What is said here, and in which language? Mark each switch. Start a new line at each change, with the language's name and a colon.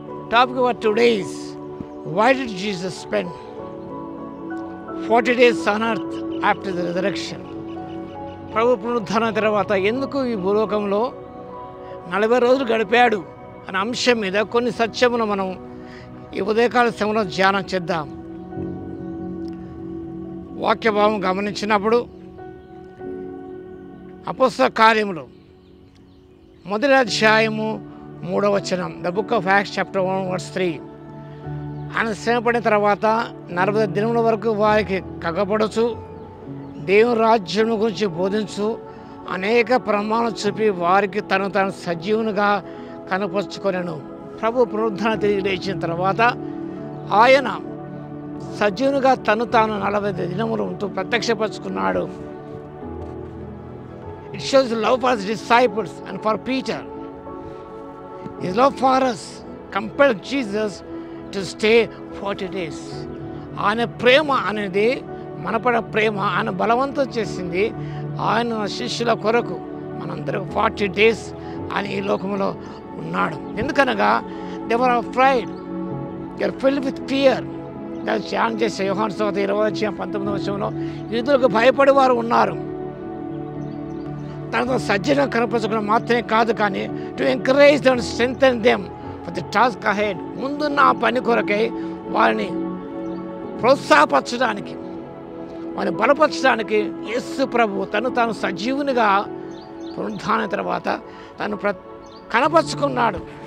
English: Topic of today is, why did Jesus spend 40 days on earth after the resurrection?
Telugu: ప్రభు పునరుద్ధానం తర్వాత ఎందుకు ఈ భూలోకంలో 40 రోజులు గడిపాడు అనే అంశం మీద కొన్ని సత్యమును మనం ఈ ఉదయకాల సమయంలో ధ్యానం చేద్దాం. వాక్యభావం గమనించినప్పుడు అపోస్తల కార్యములు 1వ అధ్యాయము 3వ వచనం,
English: The book of Acts chapter 1 verse 3.
Telugu: ఆయన శ్రమపడిన తర్వాత 40 దినముల వరకు వారికి కగపడుచు దేవుని రాజ్యం గురించి బోధించు అనేక ప్రమాణాలు చూపి వారికి తాను సజీవునిగా కనపరుచుకొనెను. ప్రభు పునరుద్ధానం తిరిగి లేచిన తర్వాత ఆయన సజీవునిగా తాను 40 దినములు ఉంటూ ప్రత్యక్షపరుచుకున్నాడు.
English: It shows love for his disciples and for Peter. His love for us compelled Jesus to stay 40 days.
Telugu: ఆయన ప్రేమ అనేది మనపడ ప్రేమ ఆయన బలవంతం చేసింది. ఆయన శిష్యుల కొరకు మనందరం 40 days ఆయన ఈ లోకంలో ఉన్నాడు. ఎందుకనగా
English: they were afraid, they were filled with fear.
Telugu: దాన్ని ధ్యానం చేసే యోహాను సువార్త 20:19 యూదులకు భయపడి వారు ఉన్నారు. తనతో సజ్జనం కనపరచుకోవడం మాత్రమే కాదు, కానీ
English: To encourage and strengthen them for the task ahead.
Telugu: ముందున్న ఆ పని కొరకై వారిని ప్రోత్సాహపరచడానికి, వారిని బలపరచడానికి యేసు ప్రభు తాను సజీవునిగా పునరుద్ధానం తర్వాత తను కనపరుచుకున్నాడు.